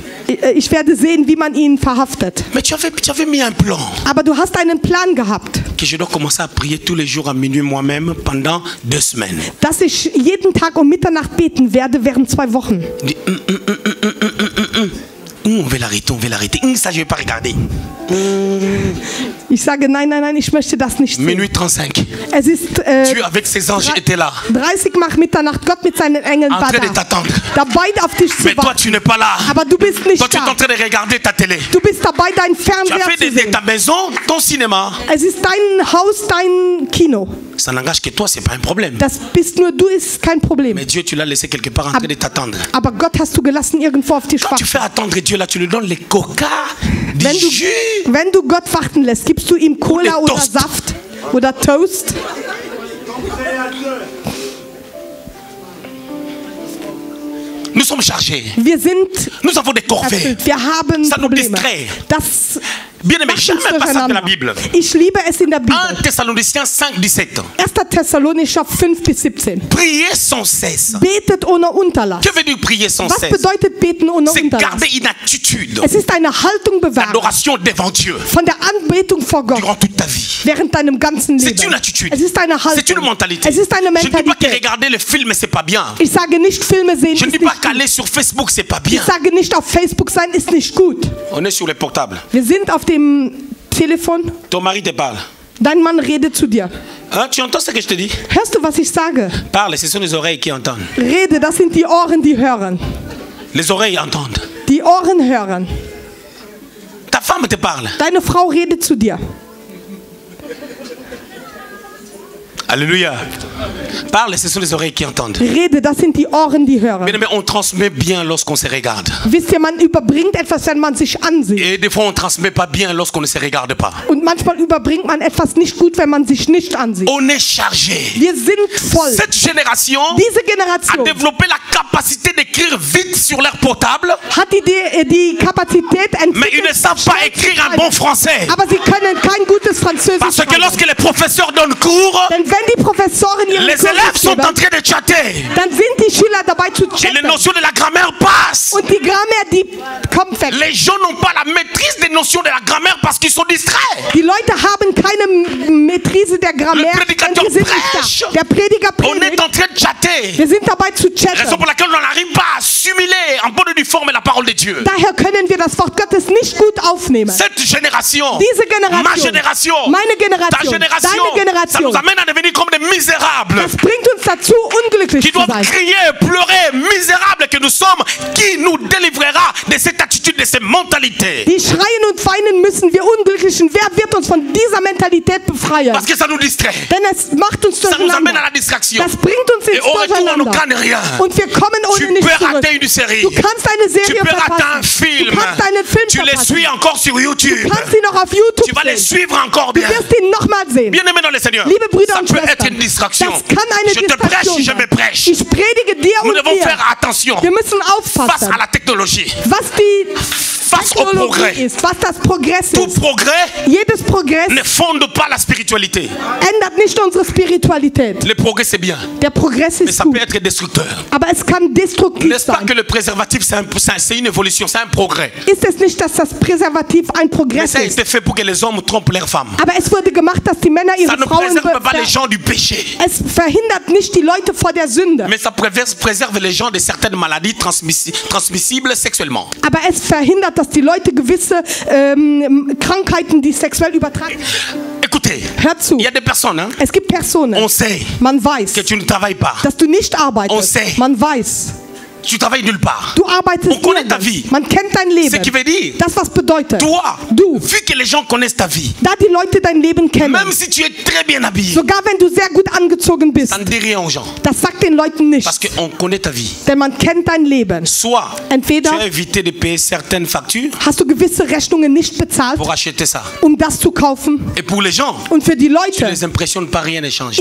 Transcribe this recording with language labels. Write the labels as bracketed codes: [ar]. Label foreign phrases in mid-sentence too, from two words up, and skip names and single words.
[de] Ich werde sehen, wie man ihn verhaftet. [fr] Mais tu avais mis un plan [de] Aber du hast einen Plan gehabt, [fr] que je dois commencer à prier tous les jours à minuit moi-même pendant 2 semaines. [de] dass ich jeden Tag um Mitternacht beten werde während 2 Wochen. [fr] Dis, on veut l'arrêter. Ça, je ne vais pas regarder. [de] Ich sage, nein, nein, nein, ich möchte das nicht sehen. [fr] Minuit 35. [de] Es ist [fr] Dieu avec ses anges était là, [de] 30 nach Mitternacht, Gott mit seinen Engeln [fr] en [de] war [fr] train de [de] da. [fr] t'attendre. [de] Dabei auf dich zu [fr] Mais toi, [de] warten. [fr] tu n'es pas là. [de] Aber du bist nicht [fr] Toi, tu es en [de] da. [fr] train de regarder ta télé. [de] Du bist dabei, dein [fr] Tu as [de] Fernseher [fr] fait [de] zu [fr] de [de] sehen. [fr] ta maison ton cinéma. [de] Es ist dein Haus, dein Kino. [fr] Ça n'engage que toi, c'est pas un problème. [de] Das bist nur du, ist kein Problem. [fr] Mais Dieu, tu l'as laissé quelque part en train de t'attendre. [de] Aber Gott hast du gelassen irgendwo auf dich [fr] Quand tu [de] warten. [fr] fais attendre Dieu, là, tu lui donnes les coca, du [de] Wenn [fr] jus. [de] du Gott warten lässt, gibst du ihm Cola Oder oder Toast. Saft oder Toast. [fr] Nous sommes chargés. [de] Wir sind [fr] Nous avons des corvées. [de] erfüllt. Wir haben [fr] Ça nous [de] Probleme. [fr] distrait. [de] Das [fr] Bien aimé, [de] macht uns [fr] jamais un passage de la [de] durcheinander. [fr] Bible. [de] Ich liebe es in der [fr] 1 [de] Bibel. [fr] Thessaloniciens 5, 17. [de] 1. Thessalonicher 5 bis 17. [fr] Priez sans cesse. [de] Betet ohne Unterlass. [fr] Que veut dire prier sans [de] Was [fr] cesse? [de] bedeutet beten ohne [fr] C'est [de] Unterlass? [fr] garder une attitude [de] Es ist eine Haltung bewahren [fr] d'adoration devant Dieu [de] von der Anbetung vor Gott [fr] durant toute ta vie. [de] während deinem ganzen [fr] C'est [de] Leben. [fr] une attitude. [de] Es ist eine [fr] C'est une [de] Haltung. [fr] mentalité. [de] Es ist eine [fr] Je ne dis pas que [de] Mentalität. [fr] regarder le film, c'est pas bien. [de] Ich sage nicht, Filme sehen [fr] Je ne [de] ist [fr] dis pas [de] nicht [fr] qu'aller [de] gut. [fr] sur Facebook, c'est pas bien. [de] Ich sage nicht, auf Facebook sein ist nicht gut. [fr] On est sur les portables. [de] Wir sind auf dem Telefon. [fr] Ton mari te parle. [de] Dein Mann redet zu dir. [fr] Hein, tu entends ce que je te dis? [de] Hörst du, was ich sage? [fr] Parle, ce sont les oreilles qui entendent. [de] Rede, das sind die Ohren, die hören. [fr] Les oreilles entendent. [de] Die Ohren hören. [fr] Ta femme te parle. [de] Deine Frau redet zu dir. [fr] Alléluia. Parle, ce sont les oreilles qui entendent. [de] Rede, das sind die Ohren, die hören. [fr] Bien aimé, on transmet bien lorsqu'on se regarde. [de] Wisst ihr, man überbringt etwas, wenn man sich ansieht. [fr] Et des fois, on ne transmet pas bien lorsqu'on ne se regarde pas. [de] Und manchmal überbringt man etwas nicht gut, wenn man sich nicht ansieht. [fr] On est chargé. [de] Wir sind voll. [fr] Cette génération [de] Diese [fr] a [de] Generation [fr] développé la capacité d'écrire vite sur leur portable, [de] hat die Kapazität [fr] mais ils ne [de] entwickelt, [fr] savent pas écrire un bon français. [de] aber sie können kein gutes Französisch [fr] Parce que [de] schreiben. [fr] lorsque les professeurs donnent cours, [de] Denn wenn die Professoren ihre [fr] les [de] Kurse [fr] élèves sont [de] geben, [fr] en train de chatter. [de] dann sind die Schüler dabei zu [fr] Et les [de] chatten. [fr] notions de la grammaire passent. [de] Und die Grammaire, die kommt weg. [fr] Les gens n'ont pas la maîtrise des notions de la grammaire parce qu'ils sont distraits. [de] Die Leute haben keine Maîtrise der Grammaire, [fr] Le [de] denn [fr] prédicateur [de] die sind [fr] prêche. [de] nicht da. Der Prediger [fr] On est [de] predigt. [fr] en train de chatter. [de] Wir sind dabei zu [fr] Raison [de] chatten. [fr] pour laquelle on n'arrive pas à assimiler en bonne et due forme la parole de Dieu. [de] Daher können wir das Wort Gottes nicht gut aufnehmen. [fr] Cette génération, [de] Diese Generation, [fr] ma génération, [de] meine [fr] ta [de] Generation, [fr] génération, [de] deine [fr] ça [de] Generation, [fr] nous amène à devenir comme des misérables [de] das bringt uns dazu, unglücklich [fr] qui [de] zu [fr] doivent [de] sein. [fr] crier, pleurer, misérables que nous sommes. Qui nous délivrera de cette attitude, de ces mentalités? [de] Die schreien und weinen müssen, wir Unglücklichen. Wer wird uns von dieser Mentalität befreien? [fr] Parce que ça nous distrait. [de] Denn es macht uns [fr] Ça nous amène à la [de] durcheinander. [fr] distraction. [de] Das bringt uns [fr] Et [de] ins [fr] au retour, on ne gagne [de] Durcheinander. [fr] rien. [de] Und wir kommen [fr] Tu [de] ohne nichts [fr] peux [de] zurück. [fr] rater une série. [de] Du kannst eine [fr] Tu [de] Serie [fr] peux rater un [de] verpassen. [fr] film. [de] Du kannst einen Film [fr] Tu les [de] verpassen. [fr] suis encore sur YouTube. [de] Du kannst sie noch auf YouTube [fr] Tu vas les [de] sehen. [fr] suivre encore [de] Du [fr] bien. [de] wirst ihn nochmal sehen. [fr] Bien aimé dans le Seigneur. [de] Liebe Brüder [fr] Ça [de] und [fr] peut être [de] Schwestern, [fr] une distraction. [de] das kann eine [fr] Je te prêche, [de] Distraktion [fr] je me [de] sein. [fr] prêche. [de] Ich predige dir [fr] Nous [de] und [fr] devons [de] dir. [fr] faire attention [de] Wir müssen [fr] face [de] aufpassen, [fr] à la technologie, [de] was die [fr] face au progrès. [de] Technologie ist, was das Progress [fr] Tout [de] ist. [fr] progrès [de] Jedes Progress [fr] ne fonde pas la spiritualité. [de] ändert nicht unsere Spiritualität. [fr] Le progrès, c'est bien, [de] Der Progress [fr] mais [de] ist [fr] ça peut [de] gut, [fr] être destructeur. [de] aber es kann destruktiv [fr] N'est-ce pas [de] sein. [fr] que le préservatif, c'est une évolution, c'est un progrès. [de] Ist es nicht, dass das Präservativ ein [fr] Mais [de] Progress [fr] ça a [de] ist? [fr] été fait pour que les hommes trompent leurs femmes. [de] Aber es wurde gemacht, dass die Männer [fr] Ça [de] ihre [fr] ne [de] Frauen [fr] préserve pas les gens du péché. [de] Es verhindert nicht die Leute vor der Sünde. [fr] Mais ça préserve les gens de certaines maladies transmissibles sexuellement. [de] Aber es verhindert, dass die Leute gewisse Krankheiten, die sexuell übertragen. [fr] Écoutez, [de] Hör zu. [fr] il y a des personnes, hein, [de] Es gibt Personen. [fr] on sait [de] Man weiß, [fr] que tu ne travailles pas. [de] dass du nicht [fr] On [de] arbeitest. [fr] sait. [de] Man weiß. [fr] Tu travailles nulle part. [de] Du arbeitest [fr] On connaît ta vie. [de] nirgends. Man kennt dein [fr] Ce qui [de] Leben. [fr] veut dire, [de] Das, was bedeutet. [fr] toi, [de] Du. [fr] vu que les gens connaissent ta vie, [de] Da die Leute dein Leben kennen, [fr] même si tu es très bien habillé, [de] sogar wenn du sehr gut angezogen bist, [fr] ça ne dit rien aux gens. [de] das sagt den Leuten [fr] Parce [de] nichts. [fr] qu'on connaît ta vie. [de] Denn man kennt dein Leben. [fr] Soit [de] Entweder [fr] tu as évité de payer certaines factures [de] hast du gewisse Rechnungen nicht bezahlt, [fr] pour acheter ça. [de] um das zu kaufen. [fr] Et pour les gens, [de] Und für die [fr] tu [de] Leute [fr] les impressionnes pas, rien ne change.